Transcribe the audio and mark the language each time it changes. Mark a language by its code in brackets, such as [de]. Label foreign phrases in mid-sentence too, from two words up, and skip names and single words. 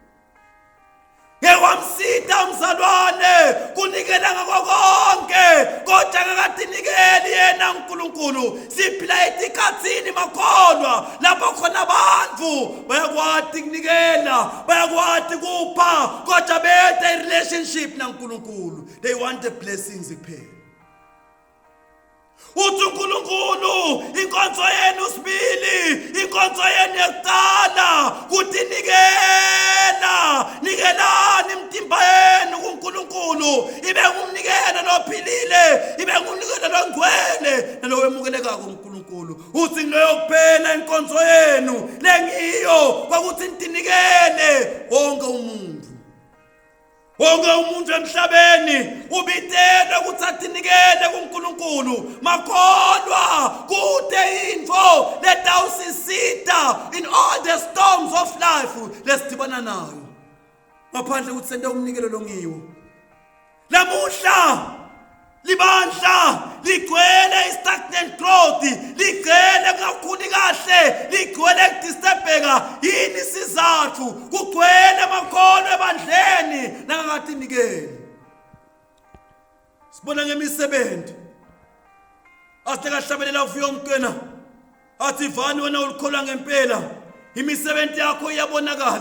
[ss] ngewamsita umzalwane kunikela ngako konke kodwa ngakatinikeli yena uNkulunkulu siphila etikhatsini makholwa lapho khona abantu bayakwati kunikela bayakwati kupha kodwa bethe relationship naNkulunkulu [en] they want the blessings [ss] kuphela uthi uNkulunkulu inkonzo yenu sibili inkonzo yenu yokuqala kuthi nikelani imtimba yenu kuNkulunkulu ibe ngumnikelo lophilile ibe ngumnikelo longcwele nalowemukeleka kuNkulunkulu uthi loyo kuphela inkonzo yenu lengiyo kwakuthi ninikele wonke umuntu emhlabeni ubitelwe ukuthi athinikele kuNkulunkulu makholwa kude info letawusisita [en] in all the storms of life [ss] lesidibana nayo ngaphandle ukuthi sente umnikelo longiwo lamuhla libandla ligcwele [en] stagnant growth [ss] ligcwele kakhulu kahle ligcwele kudisturbeka yini sizathu kugcwele makhono ebandleni nangakatinikeli sibona ngemisebenzi asitekahlabelela ufika umntwana athi vani wena ulikholwa ngempela imisebenzi yakho iyabonakala.